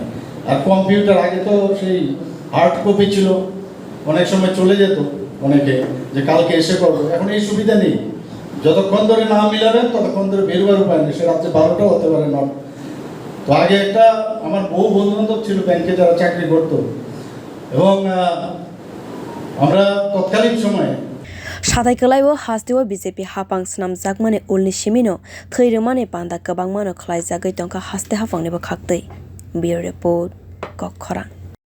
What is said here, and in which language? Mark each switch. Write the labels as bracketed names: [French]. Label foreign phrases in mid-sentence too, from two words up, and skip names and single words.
[Bangla] আর কম্পিউটার আগে তো সেই হার্ড কপি ছিল, অনেক সময় চলে যেত অনেকে যে কালকে এসে করবো, এখন এই সুবিধা নেই। যতক্ষণ ধরে না মিলাবেন ততক্ষণ ধরে বেরোবার উপায় নেই, সে রাত্রে 12টাও হতে পারে না। তো আগে একটা আমার বহু বন্ধু বান্ধব ছিল ব্যাংকে যারা চাকরি করতো এবং আমরা তৎকালীন সময়ে [Kok Borok] Sadaikalaiwo hastiwa BJP hapang snam jakmani ulni simino Thwi rwmani panda kwbangmano khlaijagui tongkha haste hapangni bwkhak twi. [English] Bureau report Kokkhara।